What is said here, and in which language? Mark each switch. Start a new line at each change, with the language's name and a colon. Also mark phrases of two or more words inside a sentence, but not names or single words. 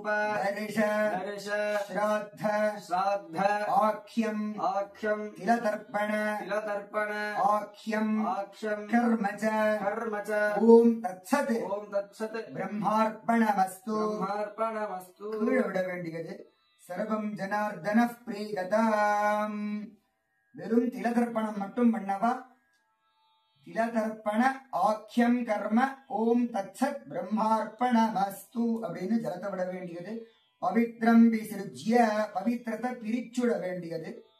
Sanskrit: दर्श दर्श श्राद्ध श्राद्ध आख्यम आख्यं तिलतर्पण तिलतर्पण आख्यम आख्यं कर्म च कर्म च ओम तत्सत् ओम तत्सत् ब्रह्मार्पणमस्तु ब्रह्मार्पणमस्तु
Tamil: கீழே விட வேண்டியது
Sanskrit: सर्वं जनार्दन प्रीयताम्
Tamil: வெறும் திலதர்ப்பணம் மட்டும் பண்ணவா
Sanskrit: तिलतर्पण आख्यं कर्म ओम् तत्सत् ब्रह्मार्पणमस्तु
Tamil: அப்படின்னு ஜலத்தை விட வேண்டியது
Sanskrit: पवित्रं विसृज्य
Tamil: பவித்திரத்தை பிரிச்சுட வேண்டியது